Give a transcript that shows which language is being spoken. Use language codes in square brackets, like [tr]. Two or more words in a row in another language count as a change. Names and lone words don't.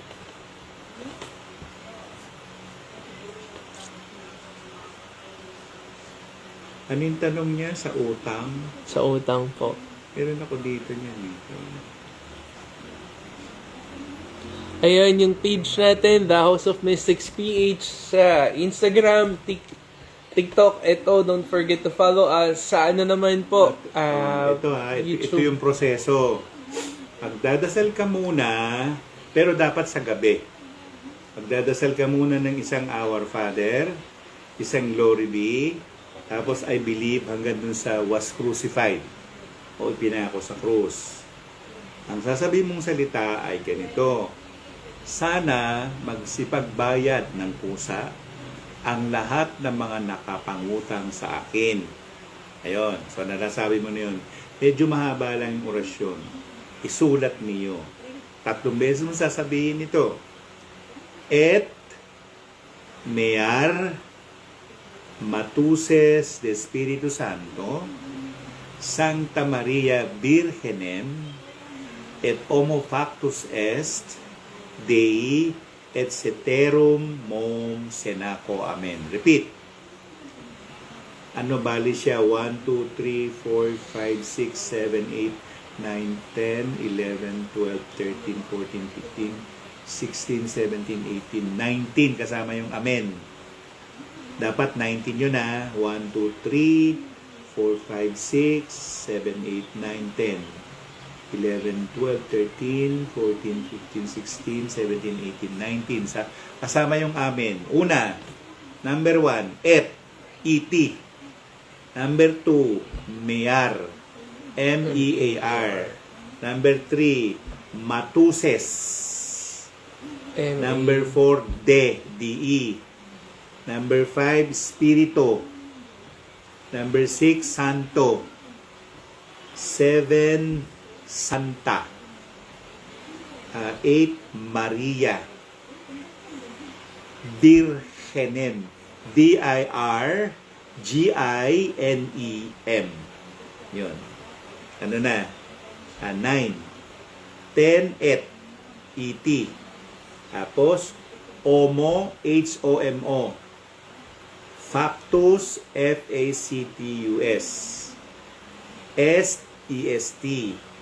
[tl] Ano yung tanong niya sa utang? Sa utang po. Meron ako dito niyan eh. Ayun, yung page natin, [en] The House of Mystics PH sa Instagram, TikTok. [tl] Ito, [en] don't forget to follow us. [tl] Sa ano naman po? Ito yung proseso. Magdadasal ka muna, pero dapat sa gabi. Magdadasal ka muna ng isang [en] Our Father, [tl] isang [en] Glory Be, [tl] tapos [en] I believe [tl] hanggang dun sa [en] was crucified [tl] o ipinako sa krus. Ang sasabihin mong salita ay ganito: sana magsipagbayad ng pusa ang lahat ng mga nakapangutang sa akin. Ayun, so nalasabi mo na yun. Medyo mahaba lang yung orasyon. Isulat niyo. 3 beses mo sasabihin ito. [la] Et mear matuses de Espiritu Santo, Sancta Maria Virgenem, et homo factus est, Dei et ceterum mom senaco. [en] Amen. Repeat. [tl] Ano bali siya? 1, 2, 3, 4, 5, 6, 7, 8, 9, 10, 11, 12, 13, 14, 15, 16, 17, 18, 19 kasama yung amen. Dapat 19 yun ha. 1, 2, 3, 4, 5, 6, 7, 8, 9, 10. 11, 12, 13, 14, 15, 16, 17, 18, 19. Kasama yung amen. Una, number 1, [la] et. [tl] Number 2, mear. M-E-A-R. Number 3, matuses. Number 4, D-E. Number 5, spirito. Number 6, santo. 7, Santa. 8, Maria. Virgenem. [la] Virginem. [tl] Yun. Ano na? 9. 10, et. Tapos, [la] homo, H-O-M-O. Factus, F-A-C-T-U-S. Est, E-S-T.